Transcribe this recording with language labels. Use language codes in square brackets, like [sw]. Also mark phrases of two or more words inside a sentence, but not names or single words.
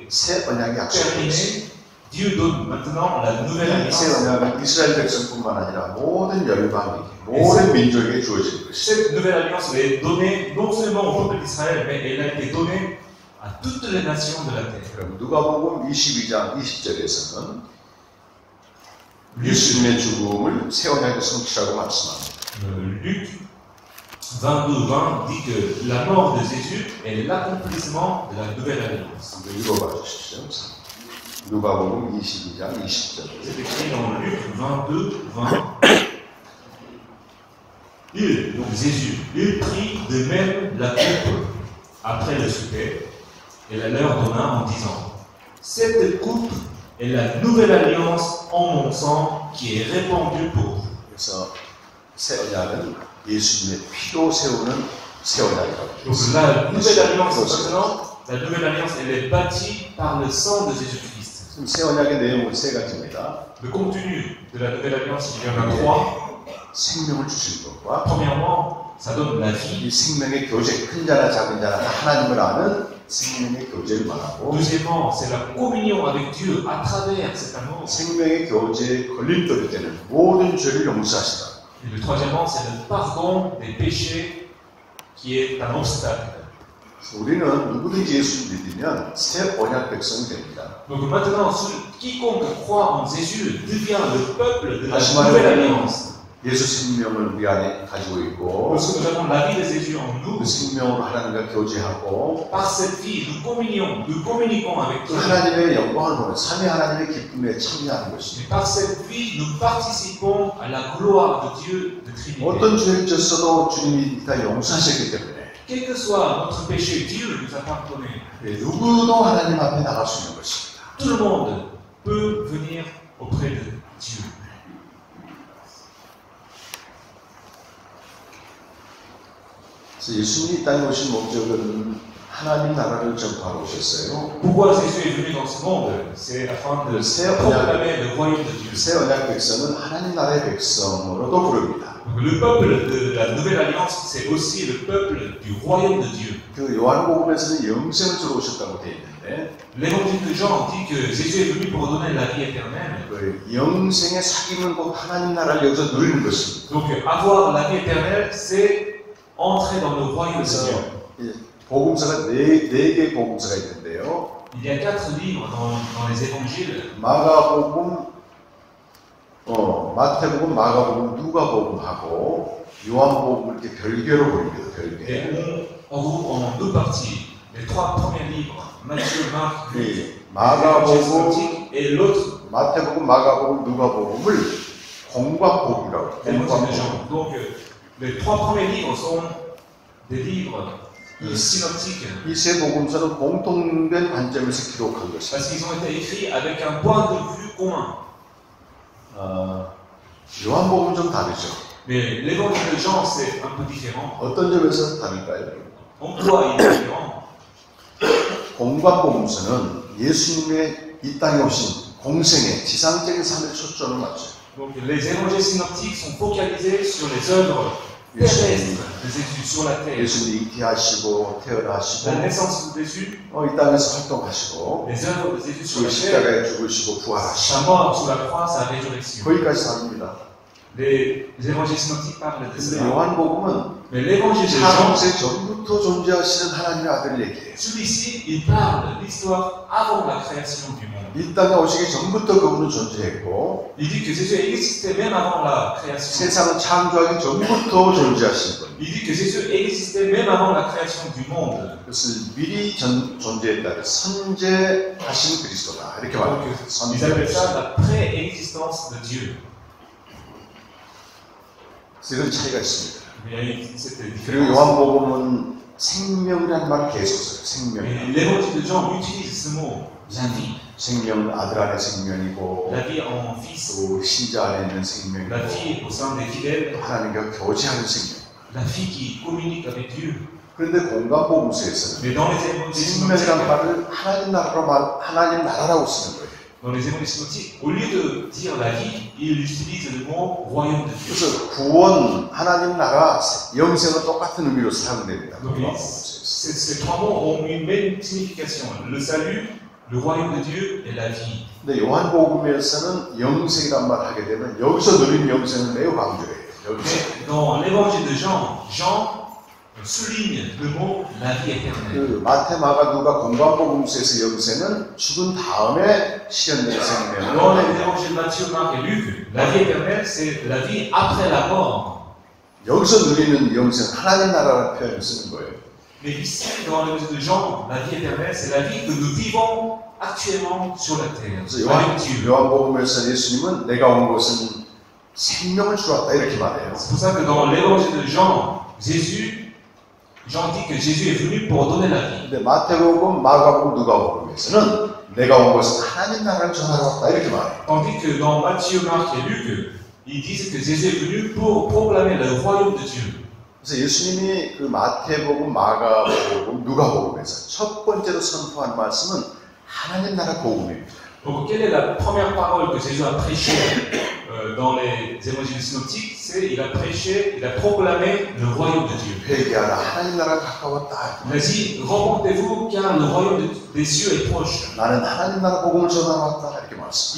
[ko] 새 언약이 약속되었습니다. [fr] terminée. Dieu donne maintenant la nouvelle [ko] 새 [fr] alliance. [ko] 언약은 이스라엘 백성뿐만 아니라 모든 열방에게, 모든 민족에게 주어질 것입니다. [fr] Cette nouvelle alliance elle est donnée non seulement au peuple d'Israël, mais elle a été donnée à toutes les nations de la terre. [ko] 그럼 누가복음 22장 20절에서는 예수님의 죽음을 새 언약의 성취라고 말씀합니다. [fr] Luc 22:20 dit que la mort de Jésus est l'accomplissement de la nouvelle alliance. [ko] 한번 읽어봐 주십시오. 누가복음 22장 20절. [fr] C'est écrit dans Luc 22:20. Donc Jésus, il prit de même la coupe après le souper et la leur donna en disant: cette coupe est la nouvelle alliance en mon sang qui est répandue pour vous. [ko] 그래서 새 언약은 예수님의 피로 세우는 새 언약이라고. [fr] Donc la nouvelle alliance maintenant, la nouvelle alliance, elle est bâtie par le sang de Jésus-Christ. [ko] 지금 새 언약의 내용은 세 가지입니다. [fr] Le contenu de la nouvelle alliance, il y en a trois. [ko] 생명을 주신 것과 [fr] Premièrement, ça donne la vie. [ko] 이 생명의 교제, 큰 자나 작은 자나 다 하나님을 아는 생명의 교제를 말하고 [fr] Deuxièmement, c'est la communion avec Dieu à travers cet amour. [ko] 생명의 교제에 걸림돌이 되는 모든 죄를 용서하시다. [fr] Et le troisièmement, c'est le pardon des péchés qui est un obstacle. [ko] 우리는 누구든지 예수를 믿으면 새 언약 백성이 됩니다. [fr] Donc maintenant, quiconque croit en Jésus devient le peuple de la [ko] 다시 [fr] nouvelle [ko] 말하면 [fr] alliance. [ko] 예수 생명을 우리 안에 가지고 있고 [fr] Parce que nous avons la vie de Jésus en nous. [ko] 그 생명으로 하나님과 교제하고 [fr] Par cette vie, nous communiquons avec [ko] 그 [fr] Dieu. [ko] 하나님의 영광을 보는 삼위 하나님의 기쁨에 참여하는 것입니다. [fr] Et par cette vie, nous participons à la gloire de Dieu, de Trinité. [ko] 어떤 죄를 졌어도 주님이 다 용서하셨기 때문에 [fr] Quel que soit notre péché, Dieu nous a pardonné. [ko] 누구도 하나님 앞에 나갈 수 있는 것입니다. [fr] Tout le monde peut venir auprès de Dieu. [ko] 그래서 예수님이 이 땅에 오신 목적은 하나님 나라를 전파하러 오셨어요. [fr] Pourquoi Jésus est venu dans ce monde? C'est afin de proclamer le royaume de Dieu. [ko] 새 언약 백성은 하나님 나라의 백성으로도 부릅니다. [fr] Le peuple de la Nouvelle Alliance, c'est aussi le peuple du royaume de Dieu. [ko] 그 요한복음에서는 영생을 주러 오셨다고 되어 있는데 [fr] L'évangile de Jean dit que Jésus est venu pour donner la vie éternelle. [ko] 그 영생의 사귐은 곧 하나님 나라를 여기서 누리는 것입니다. [fr] Donc avoir la vie éternelle, c'est entrer dans le royaume de Dieu. [ko] 그래서 복음서가 네 개의 복음서가 있는데요. [fr] Il y a 4 livres dans les évangiles. [ko] 마가복음, 마태복음, 마가복음, 누가복음하고 요한복음 이렇게 별개로 보입니다. 별개. [fr] Et on regroupe en 2 parties. Les 3 premiers livres, Matthieu, Marc, Luc, [ko] 마가복음, [fr] et l'autre, [ko] 마태복음, 마가복음, 누가복음을 공관복음이라고 해요. [fr] l'évangile de Jean. Donc les 3 premiers livres sont des livres synoptiques. [ko] 이 세 복음서는 공통된 관점에서 기록한 것입니다. [fr] Parce qu'ils ont été écrits avec un point de vue commun. [ko] 요한복음은 좀 다르죠. [fr] Mais l'évangile de Jean, c'est un peu différent. [ko] 어떤 점에서 다를까요? [fr] En quoi il est différent? [ko] 공관복음서는 예수님의 이 땅에 오신 공생의 지상적인 삶에 초점을 맞춰요. [fr] Donc les évangiles synoptiques sont focalisés sur les œuvres terrestres de Jésus sur la terre. [ko] 예수님이 잉태하시고 태어나시고 [fr] La naissance de Jésus, [ko] 이 땅에서 활동하시고 [fr] les œuvres de Jésus sur [ko] 그 [fr] la terre, [ko] 십자가에 죽으시고 부활하시고 [fr] sa mort sur la croix, sa résurrection. [ko] 거기까지 다릅니다. [fr] Les évangiles synoptiques parlent de [ko] 근데 [fr] cela. [ko] 요한복음은 [fr] Mais l'évangile de Jean, [ko] 창세 전부터 존재하시는 하나님의 아들을 얘기해요. [fr] celui-ci, il parle de l'histoire avant la création du monde. [ko] 이 땅에 오시기 전부터 그분은 존재했고 [fr] Il dit que Jésus existait même avant la création. [ko] 세상을 창조하기 전부터 존재하신 분. [fr] Il dit que Jésus existait même avant la création du monde. [ko] 그것을 미리 존재했다. 선재하신 그리스도다. 이렇게 말해요. [fr] Donc, ils appellent ça la préexistence de Dieu. [ko] 이런 차이가 있습니다. [fr] Il y a cette [ko] 그리고 [fr] différence. [ko] 요한복음은 생명이라는 말을 계속 써요. 생명. [fr] Mais l'évangile de Jean utilise ce mot, la vie. [ko] 생명은 아들 안에 생명이고 [fr] La vie en fils, [ko] 또 신자 안에 있는 생명이고 [fr] la vie au sein des fidèles, [ko] 하나님과 교제하는 생명. [fr] la vie qui communique avec Dieu. [ko] 그런데 공관복음서에서는 [fr] Mais dans les évangiles [ko] 생명이라는 [fr] synoptiques, [ko] 말을 하나님 나라라고 쓰는 거예요. [fr] dans les évangiles synoptiques, au lieu de dire la vie, il utilise le mot royaume de Dieu. [ko] 그래서 구원, 하나님 나라, 영생은 똑같은 의미로 사용됩니다. [fr] Donc, ces 3 mots ont une même signification. Le salut, le royaume de Dieu et la vie. [ko] 근데 요한복음에서는 영생이란 말 하게 되면 여기서 누린 영생을 매우 강조해요. 여기서. [fr] Mais dans l'évangile de Jean, Jean souligne le mot la vie éternelle. [ko] 그 마태, 마가, 누가 공관복음서에서 영생은 죽은 다음에 실현된 생명. [fr] Dans les évangiles Matthieu, Marc et Luc, la vie éternelle, c'est la vie après la mort. [ko] 여기서 누리는 영생, 하나님 나라라는 표현을 쓰는 거예요. [fr] Mais ici, dans l'évangile de Jean, la vie éternelle, c'est la vie que nous vivons actuellement sur la terre. [ko] 그래서 [fr] Avec Dieu. [ko] 요한복음에서 예수님은 내가 온 것은 생명을 주었다 이렇게 말해요. [fr] C'est pour ça que dans l'évangile de Jean, Jean dit que Jésus est venu pour donner la vie. [ko] 근데 마태복음, 마가복음, 누가복음에서는 내가 온 것은 하나님 나라를 전하러 왔다 이렇게 말해요. [fr] Tandis que dans Matthieu, Marc et Luc, ils disent que Jésus est venu pour proclamer le royaume de Dieu. [ko] 그래서 예수님이 그 마태복음, 마가복음, 누가복음에서 첫 번째로 선포한 말씀은 하나님 나라 복음입니다. [fr] Donc, quelle est la première parole que Jésus a prêchée dans les évangiles synoptiques? C'est il a prêché, il a proclamé le royaume de Dieu. [ko] 회개하라, 하나님 나라가 가까웠다. [fr] Il a dit, repentez-vous car le royaume des cieux est proche. [ko] 나는 하나님 나라 복음을 전하러 왔다 이렇게 말씀.